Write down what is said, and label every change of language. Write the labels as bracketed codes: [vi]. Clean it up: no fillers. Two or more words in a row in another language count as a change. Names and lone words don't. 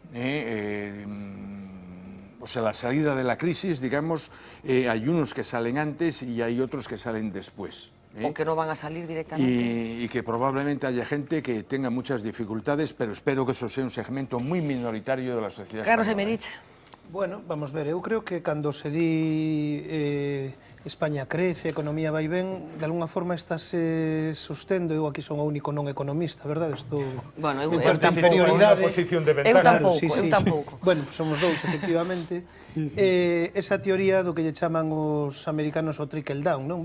[es] O sea, la salida de la crisis, digamos, hay unos que salen antes y hay otros que salen después. ¿O que no van a salir directamente? Y que probablemente haya gente que tenga muchas dificultades, pero espero que eso sea un segmento muy minoritario de la sociedad Carlos española. Emerich. [gl] Bueno, vamos ver, eu creo que cando se di España crece, a economía vai ben, de alguna forma estáse sostendo, eu aquí son o único non economista, verdade? Estou Bueno, eu en parte tampouco. inferioridade. Unha posición de Eu ventaja. tampouco, eu tampouco. Bueno, somos dous, efectivamente. Esa teoría do que lle chaman os americanos o [en] trickle down, [gl] non?